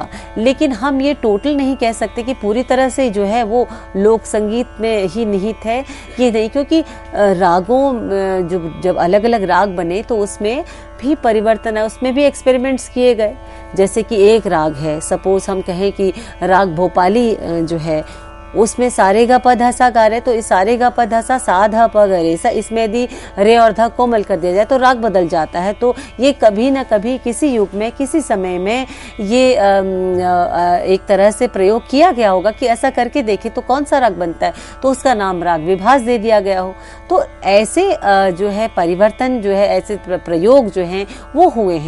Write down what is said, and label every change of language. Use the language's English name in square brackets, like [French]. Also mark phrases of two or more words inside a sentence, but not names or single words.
[Hindi] लेकिन हम ये टोटल नहीं कह सकते कि पूरी तरह से जो है वो लोक संगीत में ही निहित है, ये नहीं, क्योंकि रागों जब अलग अलग राग बने तो उसमें भी परिवर्तन है, उसमें भी एक्सपेरिमेंट्स किए गए। जैसे कि एक राग है, सपोज हम कहें कि राग भोपाली जो है उसमें सारे गा प ध सा गा रहे, तो इस सारे गा प ध सा सा ध प ग रे सा, इसमें यदि रे और ध कोमल कर दिया जाए तो राग बदल जाता है। तो ये कभी ना कभी किसी युग में किसी समय में ये एक तरह से प्रयोग किया गया होगा कि ऐसा करके देखें तो कौन सा राग बनता है, तो उसका नाम राग विभास दे दिया गया हो। तो ऐसे जो है परिवर्तन जो है, ऐसे प्रयोग जो हैं वो हुए हैं।